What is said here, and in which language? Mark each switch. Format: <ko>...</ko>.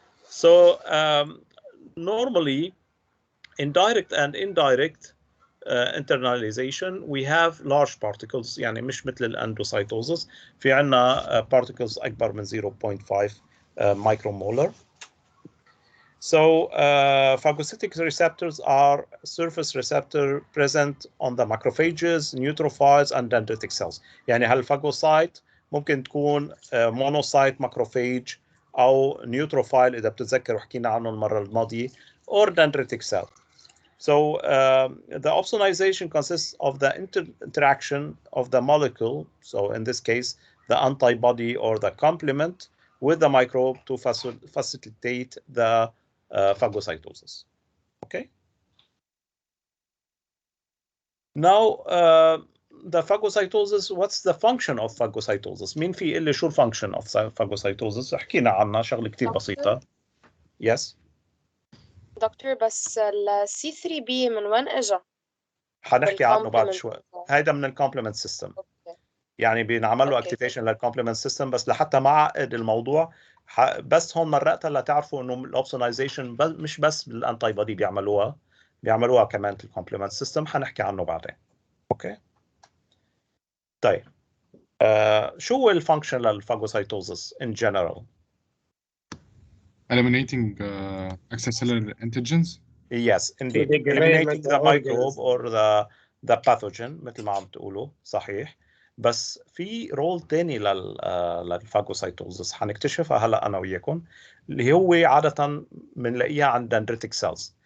<en>So normally in direct and indirect internalization we have large particles</en> <ar>يعني مش مثل الاندوسايتوزس في عنا</ar> <en>particles</en> <ar>أكبر من</ar> <en>0.5 micromolar. So phagocytic receptors are surface receptor present on the macrophages, neutrophils and dendritic cells.</en> <ar>يعني هالفاجوسايت ممكن تكون monocyte macrophage أو neutrophile إذا بتتذكروا حكينا عنه المرة الماضية</ar> <en>or dendritic cell. So the opsonization consists of the interaction of the molecule, so in this case the antibody or the complement with the microbe to facilitate the phagocytosis. Okay. Now the phagocytosis, what's the function of phagocytosis?</en> <ar>مين في اللي شو</ar> <en>function of phagocytosis؟</en> <ar>حكينا عنها شغله كثير بسيطه.</ar> <en>Yes.</en> <ar>دكتور بس ال C3B من وين اجى؟ حنحكي عنه بعد شوي. هيدا من الكومبلمنت سيستم. يعني بينعمل له اكتيفيشن للكومبلمنت سيستم بس لحتى ما اعقد الموضوع بس هون مرقتها لتعرفوا انه الاوبسونايزيشن مش بس بالانتي بودي بيعملوها كمان في الكومبلمنت سيستم حنحكي عنه بعدين. اوكي. طيب شو هو الفانكشن للفاجوسايتوزس</ar> <en>in general؟ Eliminating extracellular antigens. Yes, indeed. Eliminating the microbe or the pathogen</en> <ar>مثل ما عم تقولوا صحيح. بس في رول تاني للفاجوسايتوزس حنكتشفها هلا انا وياكم اللي هو عاده بنلاقيها عند dendritic cells.</ar>